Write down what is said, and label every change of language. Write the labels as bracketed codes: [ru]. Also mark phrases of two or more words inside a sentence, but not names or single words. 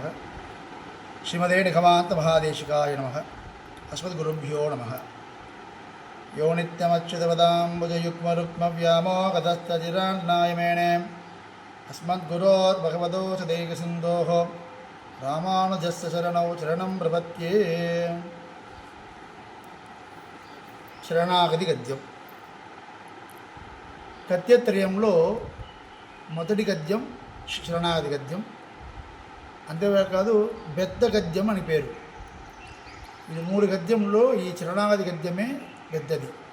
[sa] श्रीमते निगमान्त महादेशिकाय नमः। अस्मद्गुरुभ्यो नमः। यो नित्यमच्युतपदाम्बुजयुग्मरुक्मव्यामोहतस्तजिरान्नाय मेणे अस्मद्गुरोर्भगवतोऽस्य दैकसिन्धोः रामानुजस्य शरणौ शरणं प्रपद्ये। [te] శరణాగతి గద్యం. గద్యత్రయంలో మొదటి గద్యం శరణాగతి గద్యం. అంతేకాదు బెద్ద గద్యం అని పేరు. ఇది 3 గద్యంలో ఈ శరణాగతి గద్యమే పెద్దది.